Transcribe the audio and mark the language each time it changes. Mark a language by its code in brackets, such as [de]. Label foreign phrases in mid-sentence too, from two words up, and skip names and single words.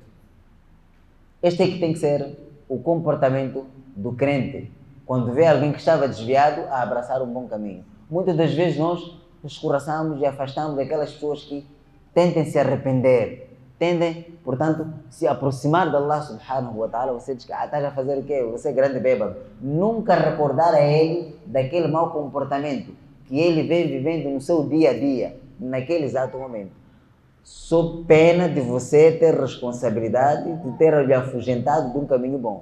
[pt] Este é que tem que ser o comportamento do crente, quando vê alguém que estava desviado, a abraçar um bom caminho. Muitas das vezes nós escorraçamos e afastamos daquelas pessoas que tentem se arrepender, tendem, portanto, se aproximar de Allah [ar] سبحانه وتعالى. [pt] Você diz que estás a fazer o quê? Você é grande bêbado. Nunca recordar a ele daquele mau comportamento que ele vem vivendo no seu dia a dia, naquele exato momento. Sob pena de você ter responsabilidade de ter lhe afugentado de um caminho bom.